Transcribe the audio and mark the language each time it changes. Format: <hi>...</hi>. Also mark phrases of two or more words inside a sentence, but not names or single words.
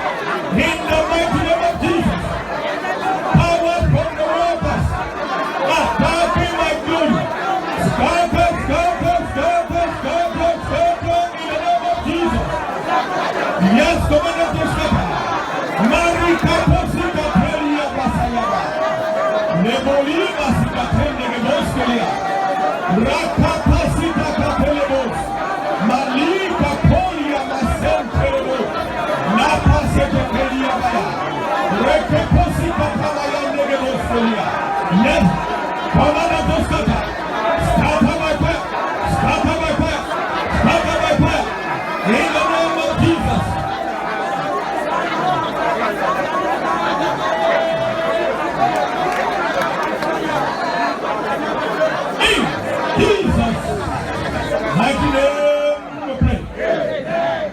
<en>In the mighty name of Jesus. Powers from the waters attacking my glory. Scatter in the name of Jesus. Yes, command them to scatter. Marika posika telia basayaba. Nebolima sikatende geboskelia. Raka pasika katelebos. Malika polia masentelebos. Napa seketelia baya. Reke posika tabayande geboskelia. Yes, command them to scatter. Scatter by fire. Scatter by fire. Scatter by fire. In the name of Jesus. In Jesus' mighty name we pray.</en>